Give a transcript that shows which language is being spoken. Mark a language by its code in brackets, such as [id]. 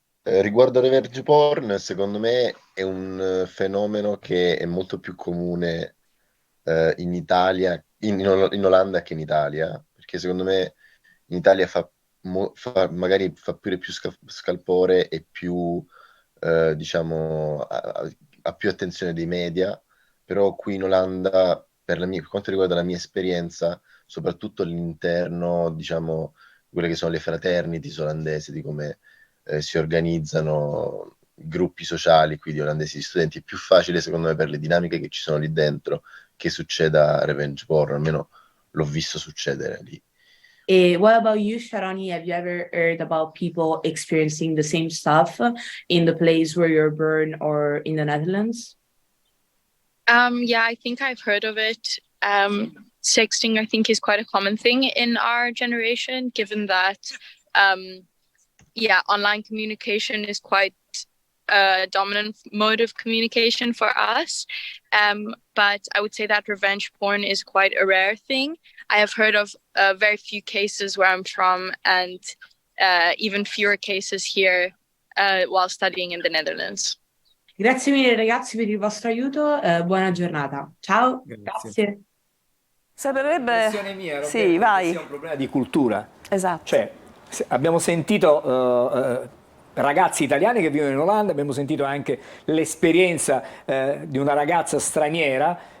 [it] Riguardo revenge porn, secondo me è un fenomeno che è molto più comune in Italia, in Olanda che in Italia, perché secondo me in Italia magari fa pure più scalpore e più, diciamo, ha più attenzione dei media, però qui in Olanda, per quanto riguarda la mia esperienza, soprattutto all'interno, diciamo, di quelle che sono le fraternities olandesi, di come si organizzano gruppi sociali qui di olandesi di studenti, è più facile secondo me per le dinamiche che ci sono lì dentro che succeda revenge porn, almeno l'ho visto succedere lì. [en] What about you, Sharoni? Have you ever heard about people experiencing the same stuff in the place where you're born or in the Netherlands? Yeah, I think I've heard of it. Sexting, I think, is quite a common thing in our generation, given that, yeah, online communication is quite a dominant mode of communication for us. But I would say that revenge porn is quite a rare thing. I have heard of very few cases where I'm from, and even fewer cases here while studying in the Netherlands. [it] Grazie mille ragazzi per il vostro aiuto, buona giornata. Ciao, grazie. Sembrerebbe... L'impressione mia, Roberto, Sì, che vai. sia un problema di cultura. Esatto. Cioè, abbiamo sentito ragazzi italiani che vivono in Olanda, abbiamo sentito anche l'esperienza di una ragazza straniera.